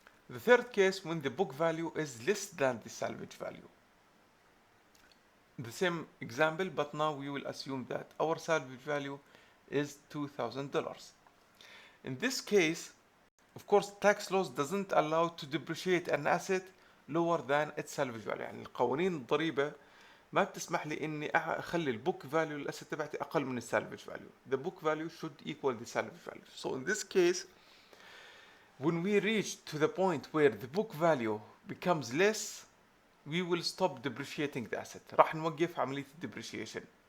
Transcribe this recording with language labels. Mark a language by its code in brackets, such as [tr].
[en] The third case, when the book value is less than the salvage value. The same example, but now we will assume that our salvage value is $2,000. In this case, of course, tax laws doesn't allow to depreciate an asset lower than its salvage value. [ar] يعني القوانين الضريبة ما بتسمح لي اني اخلي البوك فاليو للاسيت تبعتي اقل من السالفج فاليو. [en] The book value should equal the salvage value. So in this case, when we reach to the point where the book value becomes less, we will stop depreciating the asset. [ar] راح نوقف عملية depreciation.